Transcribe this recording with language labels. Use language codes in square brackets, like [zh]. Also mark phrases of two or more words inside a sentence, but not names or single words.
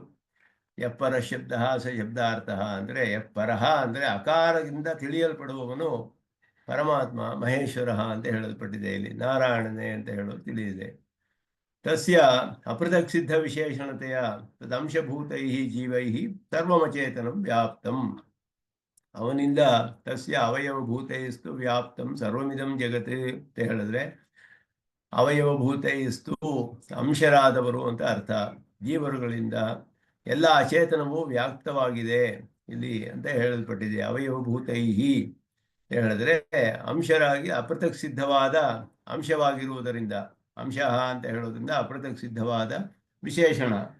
[kn] ಯಪ್ಪರ ಶಬ್ದ ಸ ಶಬ್ದಾರ್ಥ ಅಂದರೆ ಯಪ್ಪರಃ ಅಂದರೆ ಅಕಾರದಿಂದ ತಿಳಿಯಲ್ಪಡುವವನು ಪರಮಾತ್ಮ ಮಹೇಶ್ವರ ಅಂತ ಹೇಳಲ್ಪಟ್ಟಿದೆ. ಇಲ್ಲಿ ನಾರಾಯಣನೇ ಅಂತ ಹೇಳೋದು ತಿಳಿದಿದೆ. [sa] ತಸ್ಯ ಅಪೃಥಕ್ ಸಿದ್ಧ ವಿಶೇಷಣತೆಯ ತದಂಶಭೂತೈ ಜೀವೈ ಸರ್ವಮಚೇತನಂ ವ್ಯಾಪ್ತಂ. [kn] ಅವನಿಂದ [sa] ತಸ್ಯ ಅವಯವಭೂತೈಸ್ತು ವ್ಯಾಪ್ತಂ ಸರ್ವಮಿದಂ ಜಗತ್ [kn] ಅಂತ ಹೇಳಿದ್ರೆ, ಅವಯವಭೂತೈಸ್ತು ಅಂಶರಾದವರು ಅಂತ ಅರ್ಥ. ಜೀವರುಗಳಿಂದ ಎಲ್ಲ ಅಚೇತನವು ವ್ಯಾಪ್ತವಾಗಿದೆ ಇಲ್ಲಿ ಅಂತ ಹೇಳಲ್ಪಟ್ಟಿದೆ. ಅವಯವಭೂತೈಹಿ ಹೇಳಿದ್ರೆ ಅಂಶರಾಗಿ ಅಪೃಥಕ್ ಸಿದ್ಧವಾದ ಅಂಶವಾಗಿರುವುದರಿಂದ, ಅಂಶಃ ಅಂತ ಹೇಳೋದ್ರಿಂದ ಅಪೃಥಕ್ ಸಿದ್ಧವಾದ ವಿಶೇಷಣ.